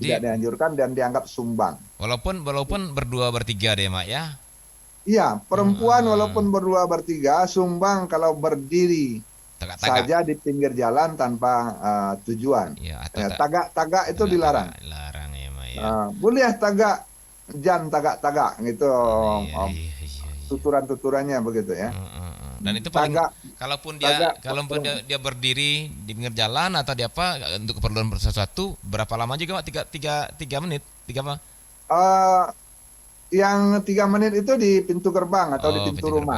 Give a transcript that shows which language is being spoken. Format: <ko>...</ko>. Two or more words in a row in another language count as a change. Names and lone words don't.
<id>tidak dianjurkan dan dianggap sumbang. walaupun berdua bertiga deh, Mak ya. Iya, perempuan walaupun berdua bertiga, sumbang kalau berdiri Tagak-tagak. saja di pinggir jalan tanpa tujuan. Ya, Tagak-tagak itu dilarang. Dilarang ya, Mak ya. Boleh tagak,</id> <min>jan tagak-tagak</min> <id>gitu. Iya. Tuturan-tuturannya begitu ya. Dan itu paling Tagak. kalaupun Tagak. dia berdiri di pinggir jalan atau di apa untuk keperluan sesuatu, berapa lama juga, Pak? 3 menit. 3 apa? Yang 3 menit itu di pintu gerbang atau di pintu rumah.</id>